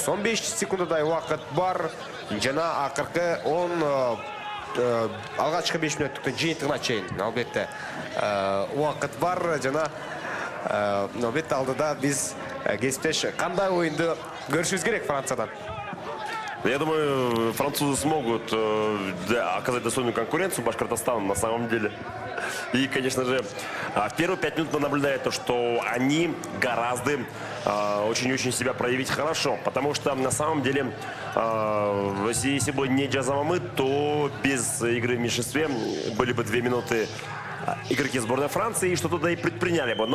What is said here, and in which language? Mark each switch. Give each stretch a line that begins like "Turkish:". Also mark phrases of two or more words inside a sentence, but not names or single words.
Kyrgyz: 15 секунддай убакыт бар жана акыркы 10 алгачкы 5 мүнөттүктүн жыйынтыгына чейин албетте убакыт бар жана албетте алдыда биз кесиптеш кандай оюнду көрүшүбүз керек Франциядан?
Russian: Я думаю, французы смогут оказать достойную конкуренцию Башкортостану на самом деле. И, конечно же, в первые 5 минут мы наблюдаем то, что они гораздо очень-очень себя проявить хорошо. Потому что на самом деле, если бы не Джазамамы, то без игры в меньшинстве были бы 2 минуты игроки сборной Франции и что-то да и предприняли бы.